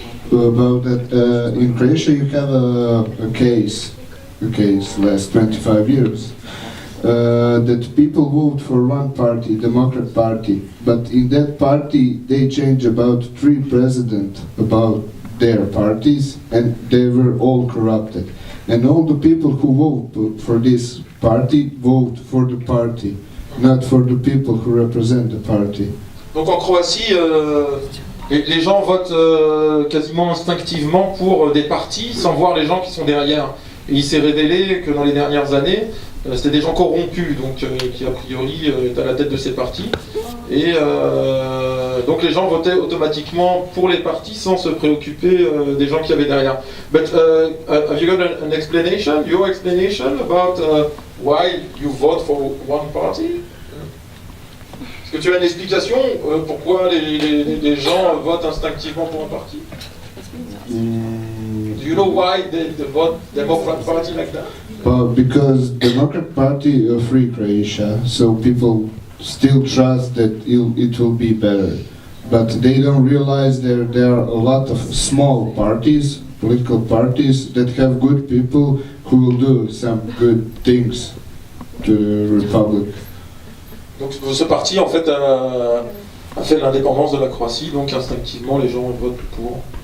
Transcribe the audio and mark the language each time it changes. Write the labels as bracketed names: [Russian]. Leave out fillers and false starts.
[English] About that, in Croatia you have a case last 25 years, that people vote for one party, Democrat Party, but in that party they change about 3 presidents about their parties, and they were all corrupted. And all the people who vote for this party vote for the party, not for the people who represent the party. [French] Donc en Croatie, les gens votent quasiment instinctivement pour des partis sans voir les gens qui sont derrière. Et il s'est révélé que dans les dernières années, c'était des gens corrompus, donc qui a priori étaient à la tête de ces partis. Et donc les gens votaient automatiquement pour les partis sans se préoccuper des gens qui avaient derrière. [English] But have you got an explanation, your explanation about why you vote for one party? [French] Est-ce que tu as une explication pourquoi les gens votent instinctivement pour un parti? [English] Do you know why they vote Democrat Party like that? Because Democrat Party free Croatia, so people still trust that it will be better. But they don't realize there are a lot of small parties, political parties, that have good people who will do some good things to the republic. [French] Donc ce parti en fait a fait l'indépendance de la Croatie, donc instinctivement les gens votent pour.